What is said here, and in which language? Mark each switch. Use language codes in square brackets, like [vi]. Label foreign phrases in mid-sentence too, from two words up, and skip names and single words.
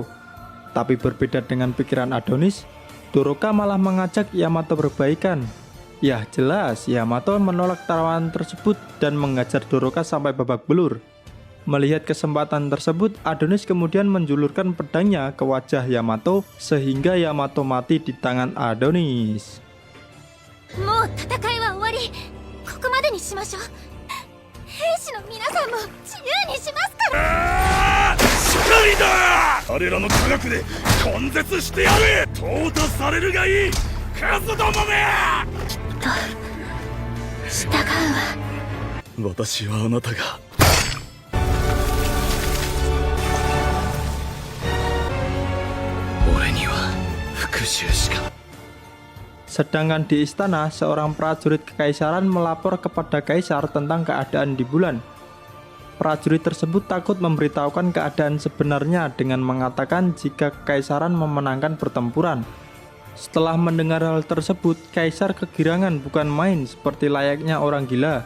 [id] Tapi berbeda dengan pikiran Adonis, Doroka malah mengajak Yamato berbaikan. Ya jelas, Yamato menolak tawaran tersebut dan mengajar Doroka sampai babak belur. Melihat kesempatan tersebut, Adonis kemudian menjulurkan pedangnya ke wajah Yamato sehingga Yamato mati di tangan Adonis. [ja] もう戦いは終わり。ここまでにしましょう。兵士の皆さんも自由にしますから。しかりだ。彼らの科学で根絶してやる。淘汰されるがいい。クズどもめ。従うわ。私はあなたが。俺には復讐しか。 [id] Sedangkan di istana, seorang prajurit kekaisaran melapor kepada kaisar tentang keadaan di bulan. Prajurit tersebut takut memberitahukan keadaan sebenarnya dengan mengatakan jika kekaisaran memenangkan pertempuran. Setelah mendengar hal tersebut, kaisar kegirangan bukan main seperti layaknya orang gila.